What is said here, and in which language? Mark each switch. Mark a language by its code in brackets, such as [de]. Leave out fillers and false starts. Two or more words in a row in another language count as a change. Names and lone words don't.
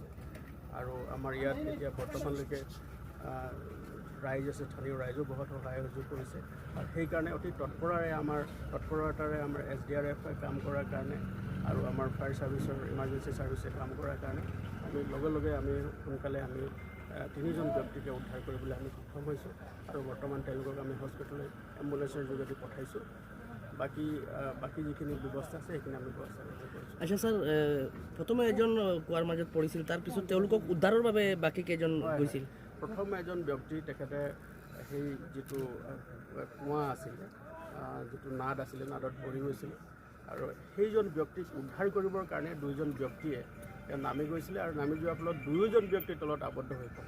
[as] আৰু আমাৰ ইয়াত এতিয়া বৰ্তমানলৈকে ৰাইজ আছে, স্থানীয় ৰাইজেও বহুত সহায় সহযোগ কৰিছে আৰু সেইকাৰণে অতি তৎপৰতাৰে আমাৰ SDRF কাম কৰাৰ কাৰণে আৰু আমাৰ [en] fire service emergency service [as] কাম কৰাৰ কাৰণে আমি লগে লগে সোনকালে 3জন ব্যক্তিকে উদ্ধাৰ কৰিবলৈ আমি সক্ষম হৈছোঁ আৰু বৰ্তমান তেওঁলোকক আমি হস্পিটেললৈ এম্বুলেঞ্চৰ যোগেদি পঠাইছোঁ। বাকী যিখিনি ব্যৱস্থা আছে সেইখিনি আমি ব্যৱস্থা কৰিছোঁ। আচ্ছা স্যার, প্রথমে এজন কুয়ার মাজত পড়িছিল, তাৰপিছত তেওঁলোকক উদ্ধাৰৰ বাবে বাকী কেইজন গৈছিল? প্ৰথম এজন ব্যক্তি তেখেতে সেই যিটো কুঁৱা আছিলে, যিটো নাদ আছিলে, নাদত পৰি গৈছিল আৰু সেইজন ব্যক্তিক উদ্ধাৰ কৰিবৰ কাৰণে 2জন ব্যক্তিয়ে নামি গৈছিলে আৰু নামি যোৱাৰ ফলত 2জন ব্যক্তিৰ তলত আবদ্ধ হৈ পৰে।